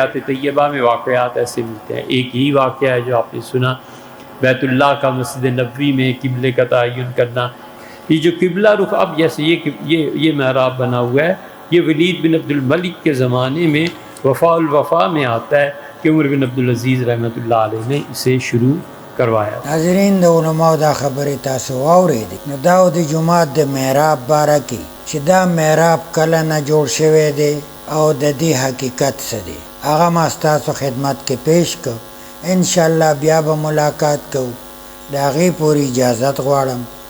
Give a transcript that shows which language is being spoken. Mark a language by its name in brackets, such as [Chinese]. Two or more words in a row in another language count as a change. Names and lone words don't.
[Urdu] حیات طیبہ میں واقعات ایسے ملتے ہیں۔ ایک ہی واقعہ ہے جو آپ نے سنا، بیت اللہ کا مسجد نبوی میں قبلے کا تعین کرنا۔ یہ جو قبلہ رخ اب جیسے یہ محراب بنا ہوا ہے، یہ ولید بن عبد الملک کے زمانے میں وفاء الوفا میں آتا ہے کہ عمر بن عبدالعزیز [Arabic] رحمۃ اللہ علیہ [Urdu] نے اسے شروع کروایا۔ ناظرین، [Pashto] د علماء دا خبرې تاسو واورېدې، نو دا د جومات د محراب باره کې چې دا محراب کله نه جوړ شوی دی او د دې حقیقت څه دی، هغه ما ستاسو خدمت کې پیش کړ۔ انشاءاللہ بیا به ملاقات کوو، د هغې پورې اجازت غواړم۔